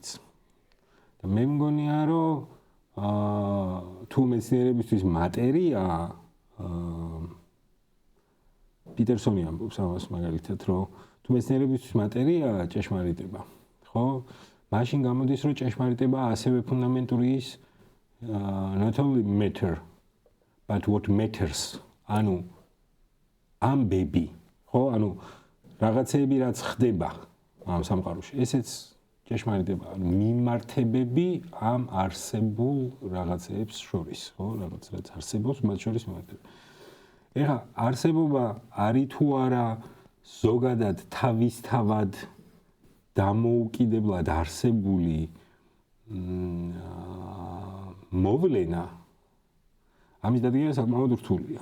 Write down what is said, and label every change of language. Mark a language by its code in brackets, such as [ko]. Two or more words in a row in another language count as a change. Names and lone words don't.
[ka] და მე მგონია, რომ თუ მეცნიერებისთვის მატერია, პიტერსონი ამბობს ამას მაგალითად, რომ თუ მეცნიერებისთვის მატერია ჭეშმარიტება, ხო? მაშინ გამოდის, რომ ჭეშმარიტება ასევე ფუნდამენტური ის [en] not only matter but what matters. [ka] ანუ ამბები, ხო? ანუ რაღაცეები რაც ხდება ამ სამყაროში, ესეც ჭეშმარიტება, ანუ მიმართებები ამ არსებულ რაღაცეებს შორის, ხო? რაღაც რაც არსებობს, მათ შორის მიმართებები. ეხლა არსებობა არის თუ არა ზოგადად თავისთავად დამოუკიდებლად არსებული მოვლენა, ამის დადგენა საკმაოდ რთულია.